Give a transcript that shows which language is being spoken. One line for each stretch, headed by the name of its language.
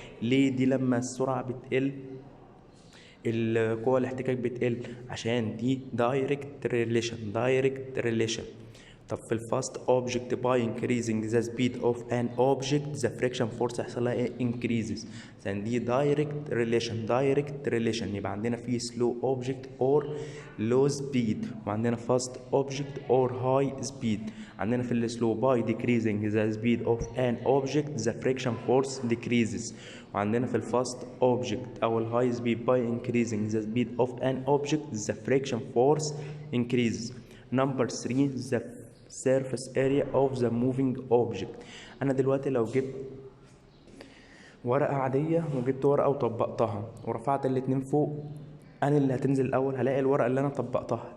Arabic: ليه دي لما السرعة بتقل القوة الاحتكاك بتقل؟ عشان دي direct relation. طب في الفاست
English: object by increasing the speed of an object the friction force
Arabic: هيحصل لها ايه؟
English: increases.
Arabic: عشان دي
English: direct relation.
Arabic: يبقى عندنا في
English: slow object or low speed وعندنا fast object or high speed.
Arabic: عندنا في السلو
English: by decreasing the speed of an object the friction force decreases.
Arabic: وعندنا في الفاست
English: object أو الهاي speed by increasing the speed of an object the friction force increases. Number 3، the surface area of the moving object.
Arabic: أنا دلوقتي لو جبت ورقة عادية وجبت ورقة وطبقتها ورفعت الاتنين فوق، أنا اللي هتنزل الأول هلاقي الورقة اللي أنا طبقتها.